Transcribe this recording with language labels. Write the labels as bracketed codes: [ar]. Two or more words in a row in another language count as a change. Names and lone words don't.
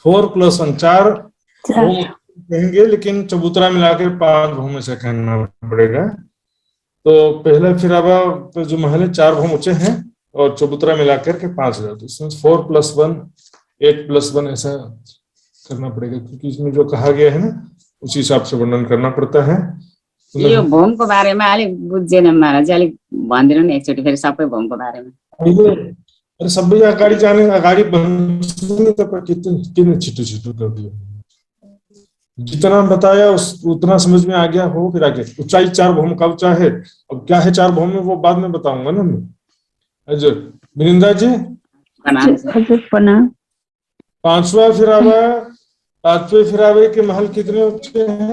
[hi] 4+1 4 भौम कहेंगे, लेकिन चबूतरा मिलाकर 5 भौम ऐसा कहना पड़ेगा। तो पहला फिरावा तो जो महल है 4 भौम ऊंचे हैं और चबूतरा मिलाकर के 5 हजार, तो इसमें 4+1 8+1 ऐसा करना पड़ेगा, क्योंकि इसमें जो कहा गया है ना उसी हिसाब से वर्णन करना पड़ता है। [ne] यो भौमको बारेमा अलिक बुझ्दैन महाराज, अलिक भनिदिनु नि एकचोटि फेरि सबै भौमको बारेमा। अरे सबै अगाडि जाने अगाडि भन्छु नि तपाईँ, किन छिटो छिटो कर दियो। [hi] जितना बताया उतना समझ में आ गया हो। फिर आगे ऊंचाई 4 भौम का ऊंचा है, अब क्या है 4 भौम में वो बाद में बताऊंगा ना मैं। अजय मिरिंदा जी प्रणाम। 5वां फिरावा, 5वें फिरावे के महल कितने ऊंचे हैं?